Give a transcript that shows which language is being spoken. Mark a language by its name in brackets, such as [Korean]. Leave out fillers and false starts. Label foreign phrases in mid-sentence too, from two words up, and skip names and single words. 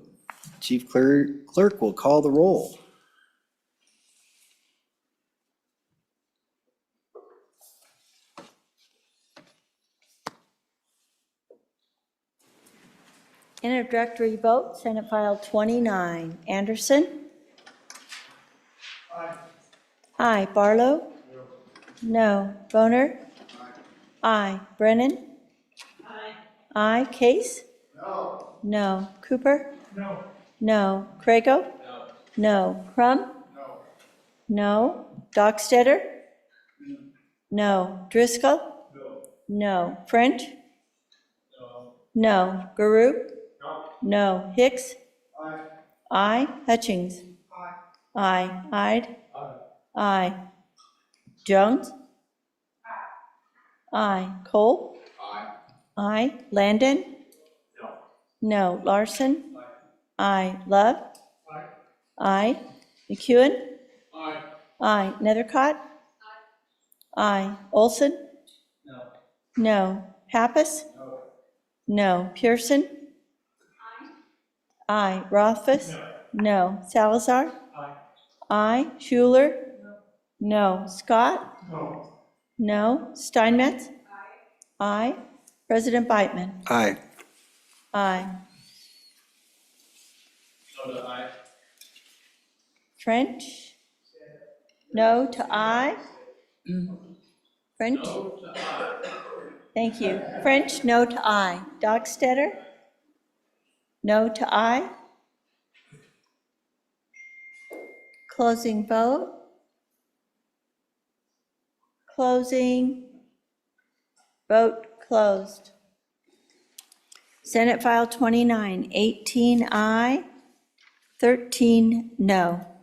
[English] Chief Clerk will call the roll. Introductory vote, Senate File 29. Anderson? Aye. Aye. Barlow? No. Boner? Aye. Brennan? Aye. Aye. Case? No. No. Cooper? No. No. Crago? No. No. Crum? No. No. Dockstetter? No. Driscoll? No. No. French? No. No. Garoop? No. Hicks? Aye. Aye. Hutchings? Aye. Aye. Ide? Aye. Aye. Jones? Aye. Cole? Aye. Aye. Landon? No. No. Larson? Aye. Love? Aye. Aye. McEwen? Aye. Aye. Nethercott? Aye. Olson? No. No. Pappas? No. No. Pearson? Aye. Rothfuss? No. Salazar? Aye. Aye. Schuler? No. Scott? No. No. Steinmetz? Aye. President Beitman? Aye. Aye. French? No to aye? French? Thank you. French, no to aye. Dockstetter? No to aye. Closing vote. Closing. Vote closed. Senate File 29, 18 aye, 13 no.